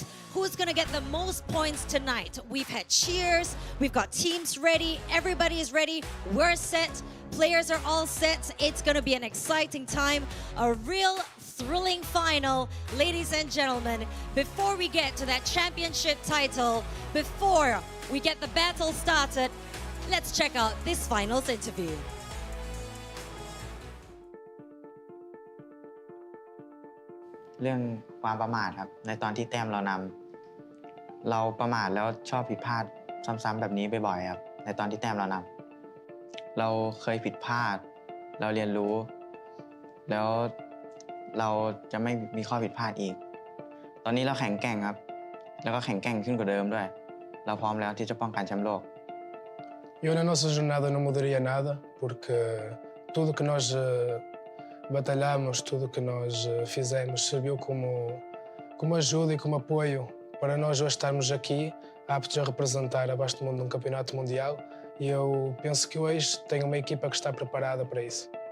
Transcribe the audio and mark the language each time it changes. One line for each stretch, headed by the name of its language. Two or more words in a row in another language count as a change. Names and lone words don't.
English: Who's gonna get the most points tonight? We've had cheers, we've got teams ready, everybody is ready, we're set, players are all set. It's gonna be an exciting time, a real thrilling final, ladies and gentlemen. Before we get to that championship title, before we get the battle started, let's check out this finals interview.
Thai: เรื่องความประมาทครับในตอนที่แต้มเรานำเราประมาทแล้วชอบผิดพลาดซ้ำๆแบบนี้บ่อยๆครับในตอนที่แต้มเรานำเราเคยผิดพลาดเราเรียนรู้แล้วเราจะไม่มีข้อผิดพลาดอีกตอนนี้เราแข็งแกร่งครับแล้วก็แข็งแกร่งขึ้นกว่าเดิมด้วยเราพร้อมแล้วที่จะป้องกันแชมป์โลก
Portuguese: Eu na nossa jornada não mudaria nada porque tudo que nós batalhamos, tudo que nós fizemos serviu como ajuda e como apoio para nós hoje estarmos aqui aptos a representar a Vastomundo num campeonato mundial e eu penso que hoje tem uma equipa que está preparada para isso.